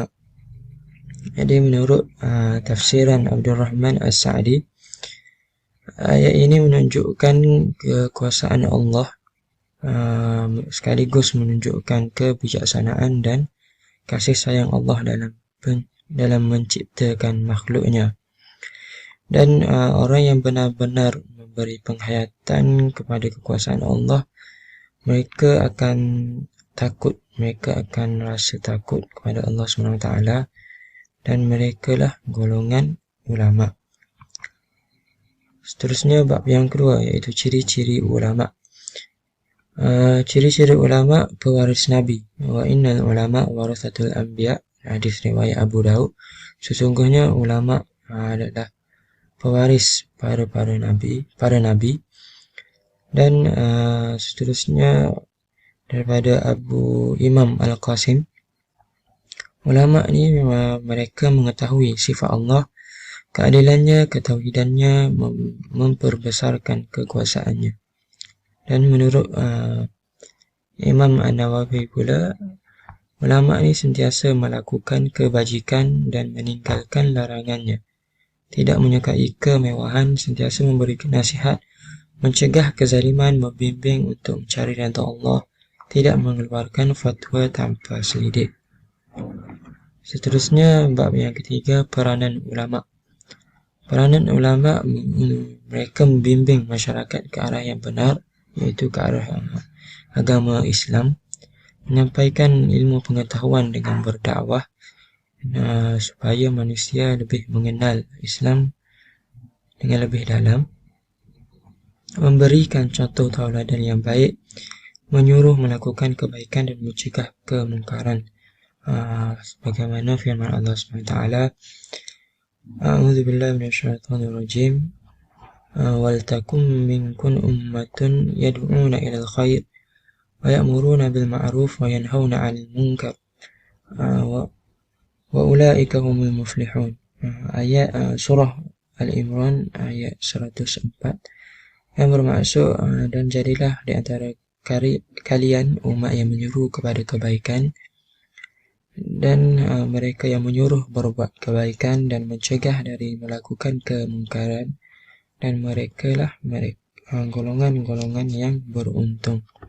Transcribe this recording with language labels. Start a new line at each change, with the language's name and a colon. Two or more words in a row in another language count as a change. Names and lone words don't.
Malay: Jadi menurut tafsiran Abdurrahman As-Sa'di, ayat ini menunjukkan kekuasaan Allah, sekaligus menunjukkan kebijaksanaan dan kasih sayang Allah dalam menciptakan makhluknya. Dan orang yang benar-benar memberi penghayatan kepada kekuasaan Allah, mereka akan takut, mereka akan rasa takut kepada Allah SWT, dan mereka lah golongan ulama. Seterusnya bab yang kedua, iaitu ciri-ciri ulama. Ciri-ciri ulama pewaris Nabi.
Arabic: وإن العلماء ورثة الأنبياء,
Malay: hadis riwayat Abu Daud. Sesungguhnya ulama adalah pewaris para nabi. Dan seterusnya daripada Abu Imam Al-Qasim, ulama ni mereka mengetahui sifat Allah, keadilannya, ketauhidannya, memperbesarkan kekuasaannya. Dan menurut Imam An-Nawawi pula, ulama ni sentiasa melakukan kebajikan dan meninggalkan larangannya, tidak menyukai kemewahan, sentiasa memberi nasihat, mencegah kezaliman, membimbing untuk mencari redha Allah, tidak mengeluarkan fatwa tanpa selidik. Seterusnya bab yang ketiga, peranan ulama. Peranan ulama, mereka membimbing masyarakat ke arah yang benar, iaitu ke arah agama Islam, menyampaikan ilmu pengetahuan dengan berdakwah, supaya manusia lebih mengenal Islam dengan lebih dalam, memberikan contoh tauladan yang baik, menyuruh melakukan kebaikan dan mencegah kemungkaran, sebagaimana firman Allah SWT,
Arabic: أعوذ بالله من الشيطان الرجيم ولتكن منكم أمة يدعون إلى الخير ويأمرون بالمعروف وينهون عن المنكر وأولئك هم المفلحون.
Malay: Ayat surah Al-Imran ayat 104, yang bermaksud dan jadilah di antara kalian umat yang menyuruh kepada kebaikan, dan mereka yang menyuruh berbuat kebaikan dan mencegah dari melakukan kemungkaran, dan mereka lah golongan-golongan yang beruntung.